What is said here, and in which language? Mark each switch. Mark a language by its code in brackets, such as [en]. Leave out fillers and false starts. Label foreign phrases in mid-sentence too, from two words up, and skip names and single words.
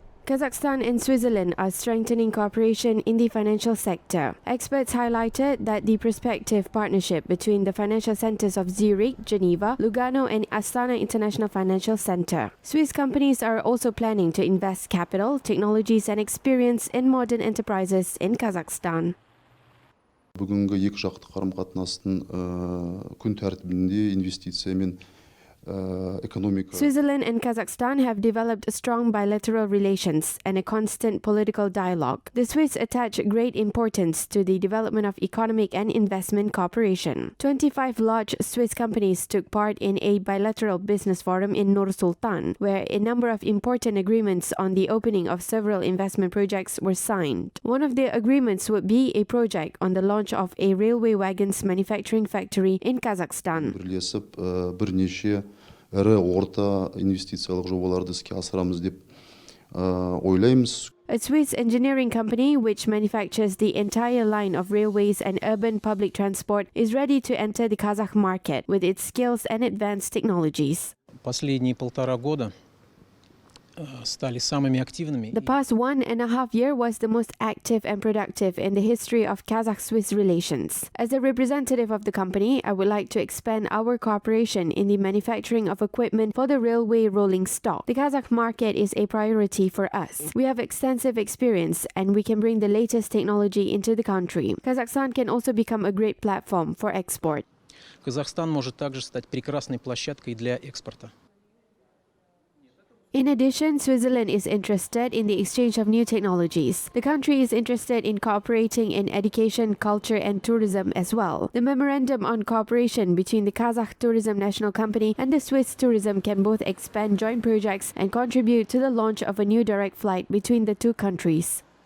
[en] Kazakhstan and Switzerland are strengthening cooperation in the financial sector. Experts highlighted that the prospective partnership between the financial centers of Zurich, Geneva, Lugano and Astana International Financial Center. Swiss companies are also planning to invest capital, technologies and experience in modern enterprises in Kazakhstan. [kk] Бүгінгі екіжақты қарым-қатынастың күн тәртібінде инвестиция мен economic. [en] Switzerland and Kazakhstan have developed strong bilateral relations and a constant political dialogue. The Swiss attach great importance to the development of economic and investment cooperation. 25 large Swiss companies took part in a bilateral business forum in Nur Sultan, where a number of important agreements on the opening of several investment projects were signed. One of the agreements would be a project on the launch of a railway wagons manufacturing factory in Kazakhstan. [kk] Бірлесіп бірнеше ірі орта инвестициялық жобаларды іске асырамыз деп ойлаймыз. [en] A Swiss engineering company which manufactures the entire line of railways and urban public transport is ready to enter the Kazakh market with its skills and advanced technologies. [ru] Последние 1,5 года стали самыми активными. [en] The past 1.5 years was the most active and productive in the history of Kazakh-Swiss relations. As a representative of the company, I would like to expand our cooperation in the manufacturing of equipment for the railway rolling stock. The Kazakh market is a priority for us. We have extensive experience and we can bring the latest technology into the country. Kazakhstan can also become a great platform for export. [ru] Казахстан может также стать прекрасной площадкой для экспорта. [en] In addition, Switzerland is interested in the exchange of new technologies. The country is interested in cooperating in education, culture and tourism as well. The memorandum on cooperation between the Kazakh Tourism National Company and the Swiss Tourism can both expand joint projects and contribute to the launch of a new direct flight between the two countries.